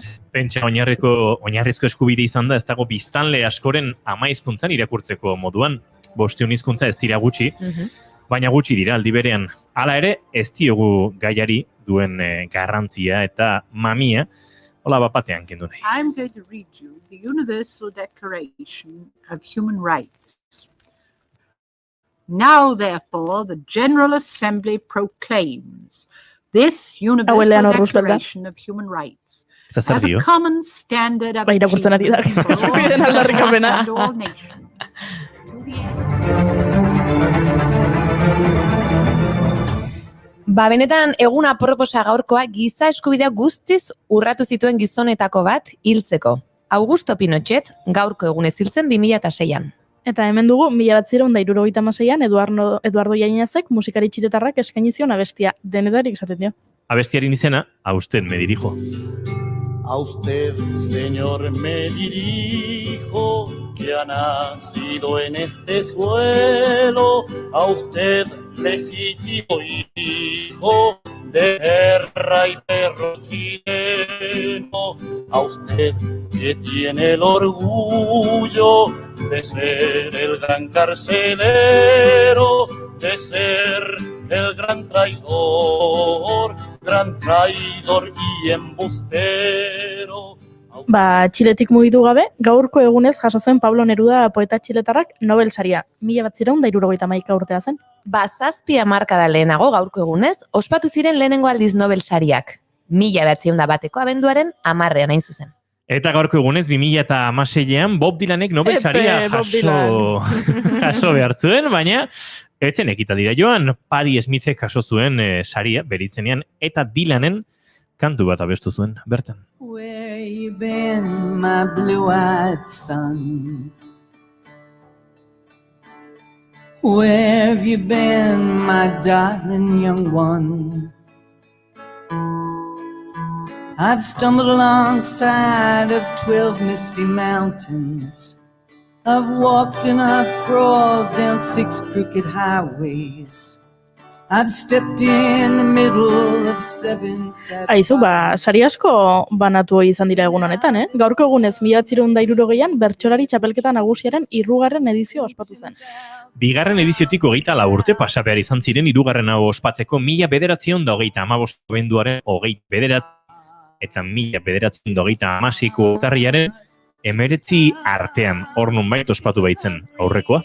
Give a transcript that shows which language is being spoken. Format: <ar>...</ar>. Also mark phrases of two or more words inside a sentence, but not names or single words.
<eu>Pentsa oinarrizko eskubide izan da, ez dago biztanle askoren 10 hizkuntzan irakurtzeko moduan. 500 hizkuntza ez dira gutxi. Baina gutxi dira aldi berean. Hala ere, ez diogu gaiari duen garrantzia eta mamia, hola bapatean kendu nahi.</eu> <en>I'm going to read you the Universal Declaration of Human Rights. Now, therefore, the General Assembly proclaims this Universal Declaration of Human Rights as a common standard of achievement for all nations.</en> <eu>Benetan egun aproposa gaurkoa giza eskubidea guztiz urratu zituen gizonetako bat hiltzeko. Augusto Pinochet gaurko egunez hiltzen 2006an. Eta hemen dugu 1976an Eduardo Yañezek musikari txiletarrak eskaini zion abestia. Denetarik esaten dio. Abestiaren izena,</eu> <es>a usted me dirijo. A usted, señor, me dirijo, que ha nacido en este suelo, a usted, legítimo hijo de guerra y perro chileno, a usted que tiene el orgullo de ser el gran carcelero, de ser el gran traidor y embustero.</es> <eu>Txiletik mugitu gabe, gaurko egunez jaso zuen Pablo Neruda poeta txiletarrak Nobel saria. 1971 urtea zen. 7 hamarkada lehenago gaurko egunez, ospatu ziren lehenengo aldiz Nobel sariak. 1901 abenduaren 10ean hain zuzen. Eta gaurko egunez 2016an Bob Dylanek Nobel saria jaso behar zuen, baina etzen ekitaldira joan, Patti Smithek jaso zuen saria beritzenean eta Dylanen kantu bat abestu zuen, bertan.</eu> <en>Where you been, my blue-eyed son? Where have you been, my darling young one? I've stumbled alongside of 12 misty mountains. I've walked and I've crawled down 6 crooked highways. I've stepped in the middle of 7</en> <eu>Aizu, sari asko banatu izan dira egun honetan, Gaurko egunez 1960an bertsolari txapelketa nagusiaren 3. edizio ospatu zen. 2. ediziotik 24 urte pasa behar izan ziren 3. hau ospatzeko 1935 abenduaren 29 eta 1936 urtarriaren 19 artean hor nonbait ospatu baitzen aurrekoa.</eu>